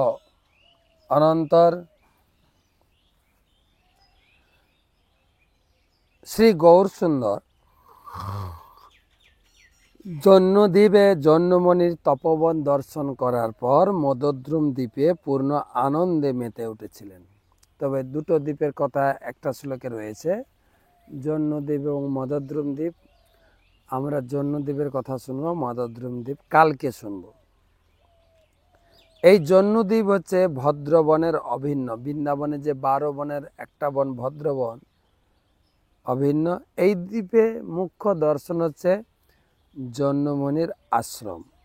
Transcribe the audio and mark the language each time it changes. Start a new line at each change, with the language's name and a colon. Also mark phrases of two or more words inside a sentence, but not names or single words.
Bangla: অনন্তর শ্রী গৌর সুন্দর জন্মদ্বীপে জন্মমণির তপোবন দর্শন করার পর মদদ্রুম দ্বীপে পূর্ণ আনন্দে মেতে উঠেছিলেন। তবে দুটো দ্বীপের কথা একটা শ্লোকে রয়েছে জন্মদ্বীপ এবং মদদ্রুম দ্বীপ। আমরা জন্মদ্বীপের কথা শুনবো, মদদ্রুম দ্বীপ কালকে শুনবো। এই জন্মদ্বীপ হচ্ছে ভদ্রবনের অভিন্ন। বৃন্দাবনে যে 12 বনের একটা বন ভদ্রবন অভিন্ন। এই দ্বীপে মুখ্য দর্শন হচ্ছে জন্মমণির আশ্রম।